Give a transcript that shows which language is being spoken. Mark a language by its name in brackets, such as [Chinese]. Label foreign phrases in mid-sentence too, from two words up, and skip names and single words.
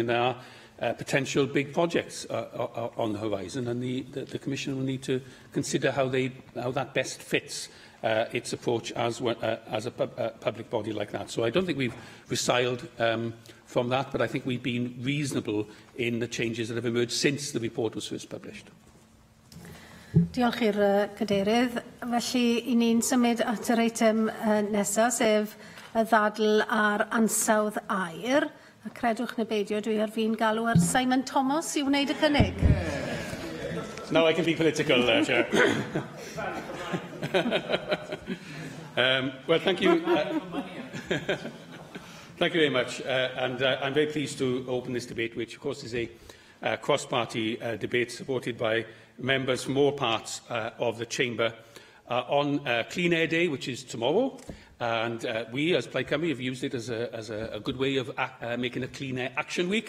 [English] And there are potential big projects on the horizon, and the Commission will need to consider how that best fits its approach as a public body like that. So I don't think we've resiled from that, but I think we've been reasonable in the changes that have emerged since the report was first published. [Welsh] Diolch i'r Cadeirydd. Felly, i ni'n symud at yr eitem nesaf, sef y ddadl ar ansawdd air. A credwch neu beidio, dwi ar fi'n galw ar Simon Thomas i wneud y cynnig. [English] Now I can be political, Chair. Well, thank you. Thank you very much. And I'm very pleased to open this debate, which, of course, is a cross-party debate supported by members from all parts of the Chamber on Clean Air Day, which is tomorrow, And we, as Plaid Cymru, have used it as a good way of making a Clean Air Action Week.